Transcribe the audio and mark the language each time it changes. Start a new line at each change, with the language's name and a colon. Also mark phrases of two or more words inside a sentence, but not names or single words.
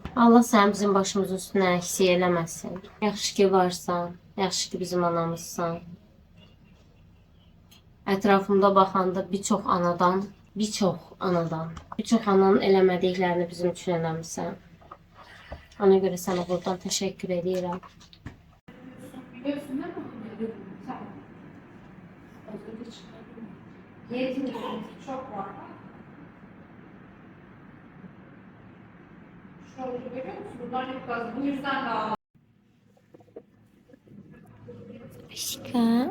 Azerbaijani: Allah səni bizim başımızın üstünə əksik eləməsin. Yaxşı ki varsan, yaxşı ki bizim anamızsan. Ətrafımda baxanda birçok anadan, birçok ananın eləmədiklərini bizim üçün eləmişsən. Ona görə sənə buradan təşəkkür edirəm.
Turkish: Çok var. Şöyle görüyor musun? Bunlar çok az. Bu yüzden daha Aşkım.